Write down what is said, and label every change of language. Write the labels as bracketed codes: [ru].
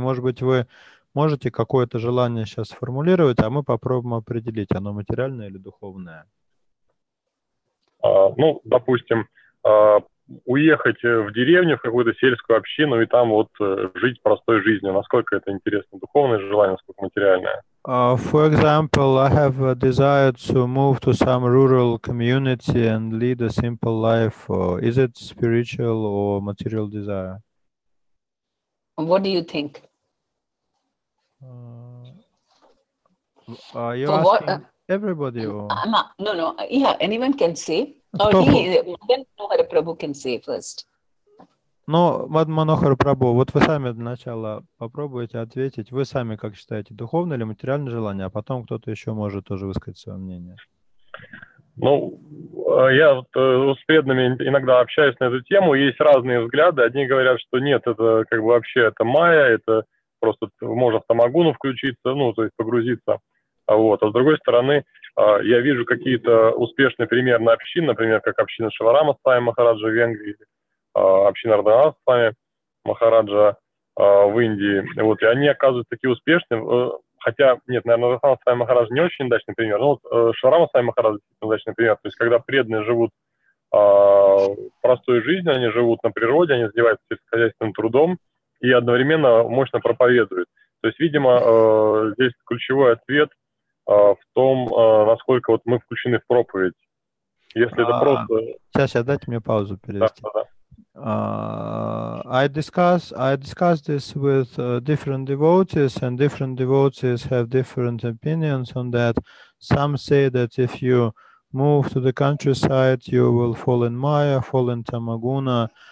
[ru] Может быть, вы можете какое-то желание сейчас сформулировать, а мы попробуем определить, оно материальное или духовное. Допустим, уехать в деревню, в какую-то сельскую общину и там вот жить простой жизнью. Насколько это интересно, духовное желание, насколько материальное? [en] For example, I have a desire to move to some rural community and lead a simple life. Is it spiritual or material desire? What do you think? Are you asking everybody? Or? No. Yeah, anyone can say. Manohara Prabhu can say first. [ru] Манохара Прабху, вот вы сами для начала попробуйте ответить. Вы сами как считаете, духовное или материальное желание, а потом кто-то еще может тоже высказать свое мнение. Я с преданными иногда общаюсь на эту тему, есть разные взгляды. Одни говорят, что нет, это как бы вообще это майя, это просто можно в тамагуну включиться, то есть погрузиться Вот. А с другой стороны, я вижу какие-то успешные примеры общин, например, как община Шиварама Свами Махараджа в Венгрии, община Ардhanasa Свами Махараджа в Индии. Вот. И они оказываются такие успешные. Хотя, нет, наверное, Ардhanasa Свами Махарадж не очень удачный пример, но вот Шиварама Свами Махарадж удачный пример. То есть, когда преданные живут простой жизнью, они живут на природе, они занимаются сельскохозяйственным трудом и одновременно мощно проповедуют. То есть, видимо, здесь ключевой ответ в том, насколько вот мы включены в проповедь. Если это просто... Сейчас, дайте мне паузу перевести. Да. [en] I discuss this with different devotees, and different devotees have different opinions on that. Some say that if you move to the countryside, you will fall in Maya, fall in Tamaguna.